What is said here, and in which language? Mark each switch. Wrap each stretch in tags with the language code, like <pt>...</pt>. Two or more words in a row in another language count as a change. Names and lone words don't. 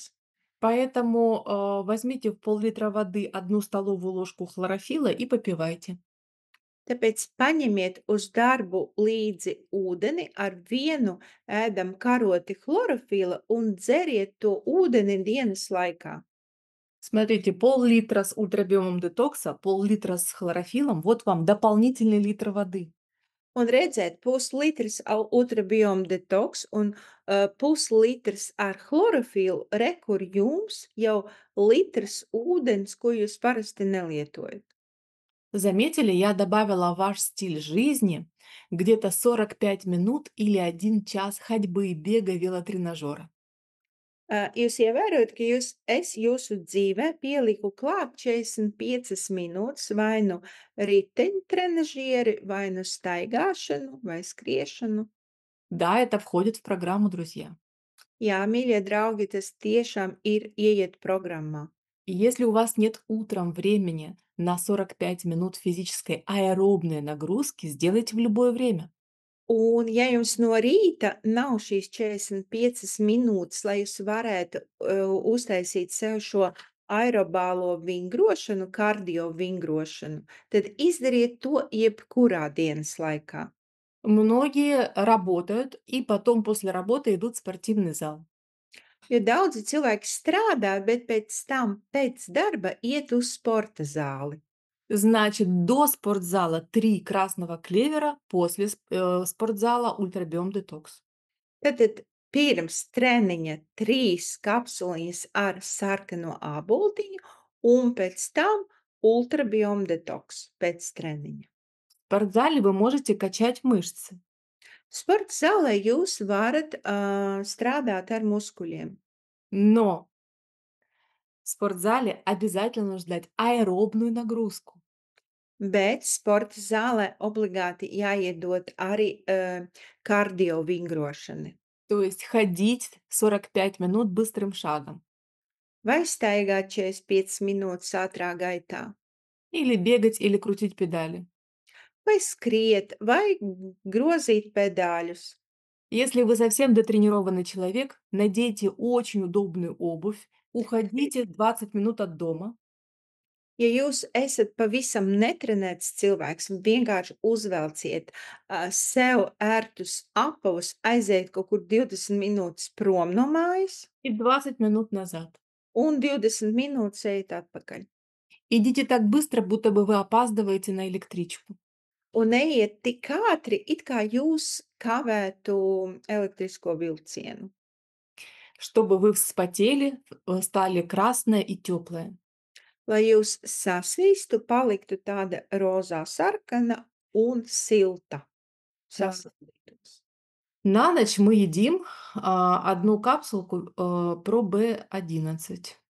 <ru>Поэтому возьмите в пол-литра воды 1 столовую ложку хлорофилла и попивайте.</ru> <lv>Tāpēc paņemiet uz darbu līdzi ūdeni ar vienu ēdam karoti chlorofila un dzeriet to ūdeni dienas laikā.</lv> <ru>Смотрите, пол-литра с ультрабиомом детокса, пол-литра с хлорофиллом, вот вам дополнительный литр воды.</ru> <lv>Un redzēt, puslitrs ultrabioma detoks un puslitrs ar chlorofilu, re, kur jums jau litrs ūdens, ko jūs parasti nelietojat.</lv> <ru>Заметили, я добавила в ваш стиль жизни где-то 45 минут или 1 час ходьбы, бега, велотренажера.</ru> <lv>Jūs ievērojat, ka es jūsu dzīvē pieliku klāt 45 minūtes vai nu riteņtrenažieri, vai nu staigāšanu, vai skriešanu.</lv> <ru>Да, это входит в программу, друзья.</ru> <lv>Jā, mīļie draugi, tas tiešām ir ieiet programmā.</lv> <ru>И если у вас нет утром времени на 45 минут физической аэробной нагрузки, сделайте в любое время.</ru> <lv>Un, ja jums no rīta nav šīs 45 minūtes, lai jūs varētu, uztaisīt sev šo aerobālo vingrošanu, kardio vingrošanu, tad izdariet to jebkurā dienas laikā.</lv> <ru>Многие работают и потом после работы идут в спортивный зал.</ru> <lv>Jo daudzi cilvēki strādā, bet pēc tam, pēc darba iet uz sporta zāli.</lv> <ru>Значит, до спортзала 3 красного клевера, после спортзала ультрабиом детокс.</ru> <lv>Tātad pirms treniņa 3 kapsuliņas ar sarkano āboltiņu un pēc tam ultrabiom detoks pēc treniņa.</lv> <ru>В спортзале вы можете качать мышцы,</ru> <lv>Sporta zālē jūs varat strādāt ar muskuļiem,</lv> <ru>но в спортзале обязательно нужно дать аэробную нагрузку.</ru> <lv>bet sporta zālē obligāti jāiedod arī kardio vingrošana.</lv> <ru>То есть ходить 45 минут быстрым шагом</ru> <lv>Vai staigāt 45 minūtes ātrā gaitā,</lv> <ru>или бегать или крутить педали.</ru> <lv>vai skriet, vai grozīt pedāļus.</lv> <ru>Если вы совсем детренированный человек, надейте очень удобную обувь, уходите 20 минут от дома,</ru> <lv>Ja jūs esat pavisam netrenēts cilvēks, vienkārši uzvelciet sev ērtus apavus, aiziet kaut kur 20 minūtes prom no mājas</lv> <ru>и 20 минут назад.</ru> <lv>un 20 minūtes ejiet atpakaļ.</lv> <ru>Идите так быстро, будто бы вы опаздываете на электричку.</ru> <lv>Un ejiet tik ātri, it kā jūs kavētu elektrisko vilcienu,</lv> <ru>Чтобы вы вспотели, стали красная и теплая.</ru> <lv>lai jūs sasīstu, paliktu tāda rozā sarkana un silta.</lv> <ru>Да.</ru> <lv>Sasildītos.</lv> <ru>На ночь мы едим, 1 капсулку, Pro B11,</ru>